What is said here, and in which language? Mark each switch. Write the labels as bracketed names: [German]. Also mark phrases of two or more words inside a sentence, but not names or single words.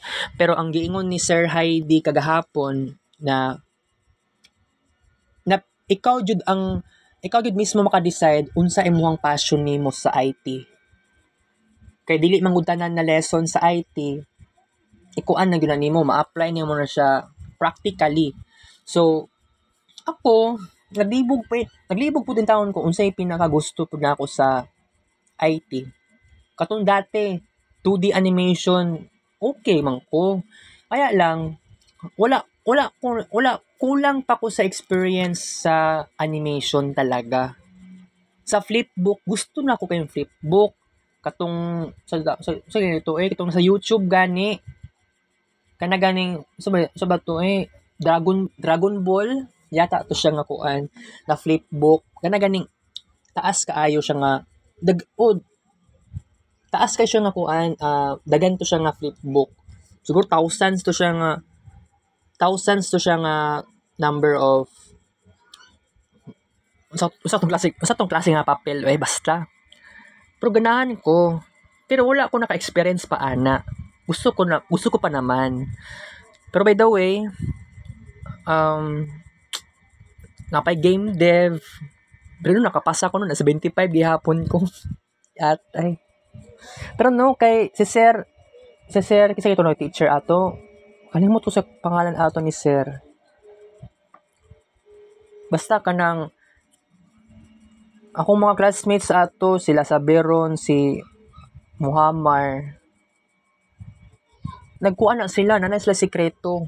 [Cebuano] Pero ang giingon ni Sir Heidi kagahapon na ikaw jud mismo maka-decide unsa imong passion nimo sa IT. Kay dili man gud tanan na lesson sa IT ikuan na gyud nimo, ma-apply nimo na siya practically. So ako naglibog po din taon ko unsay pinakagusto pud nako sa IT. Katong dati [English] 2D animation [Cebuano] okay man ko. [Filipino] Kaya lang [Cebuano] wala kulang pa ko sa experience sa animation talaga. Sa flipbook, gusto na ako kayong flipbook. Katong sa ganito katong sa YouTube gani. Kana ganing so ba to Dragon Ball yata to siya nga kuan na flipbook. Kana ganing taas kaayo siya nga taas kay siya nga kuan dagan to siya nga flipbook. Siguro thousands to siya nga [English] number of [Cebuano] usa tong klase nga papel basta. Pero ganahan ko. Pero wala ako naka-experience pa ana. Gusto ko pa naman. Pero [English] by the way, [Cebuano] napay [English] game dev. [Cebuano] Pero nakapasa ko nasa 25 gihapon ko. Atay. Pero kay si Sir kasi ito teacher ato. Kalimot ko sa pangalan ato ni Sir. Basta kanang akong mga classmates ato, sila Saberon, si Muhammad. Nagkuha na sila, nanay sila sikreto.